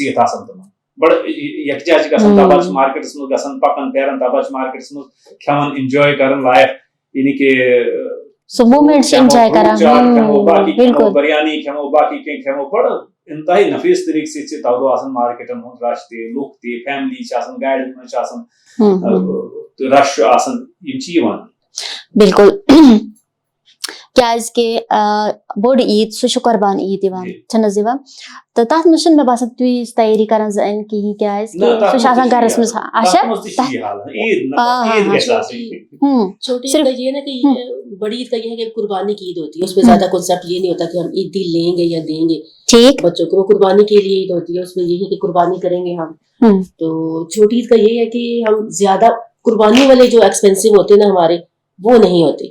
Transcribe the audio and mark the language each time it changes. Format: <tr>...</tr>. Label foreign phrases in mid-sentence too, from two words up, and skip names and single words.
<ks>سۭتۍ آسان تِمن بڑٕ یکجا چھِ گژھان تَپٲرۍ چھِ مارکیٹس منٛز گژھان پکان پھیران تَپٲرۍ چھِ مارکیٹس منٛز کھٮ۪وان انجاے کران لایف یعنی کہِ سُہ موٗمینٹ چھِ انجاے کران کھٮ۪مو باقٕے کھٮ۪مو بریانی کھٮ۪مو باقٕے کینٛہہ کھٮ۪مو بڑٕ انتہٲیی نفیٖس طریٖقہٕ سۭتۍ چھِ تَوٕ دۄہ آسان مارکیٹن ہُنٛد رش تہِ لُکھ تہِ فیملی چھِ آسان گاڑٮ۪ن منٛز چھِ آسان رش چھُ آسان یِم چھِ یِوان بالکل کیازکہِ بوٚڑ عیٖد سُہ چھُ قۄربان عیٖد یِوان جی. چھَنہٕ حظ یِوان تہٕ تَتھ منٛز چھُنہٕ مےٚ باسان تیٖژ تیٲری کران زَن کِہیٖنۍ کیازکہِ سُہ چھُ آسان گرَس منٛز</ks> <ur>چھوٹی عید کا یہ نا کہ بڑی عید کا یہ ہے کہ قربانی کی عید ہوتی ہے, اس میں زیادہ کنسیپٹ یہ نہیں ہوتا کہ ہم عیدی لیں گے یا دیں گے ٹھیک بچوں کو, وہ قربانی کے لیے عید ہوتی ہے, اس میں یہ ہے کہ قربانی کریں گے ہم. تو چھوٹی عید کا یہ ہے کہ ہم زیادہ قربانی والے جو ایکسپینسو ہوتے ہیں نا ہمارے, وہ نہیں ہوتے.</ur>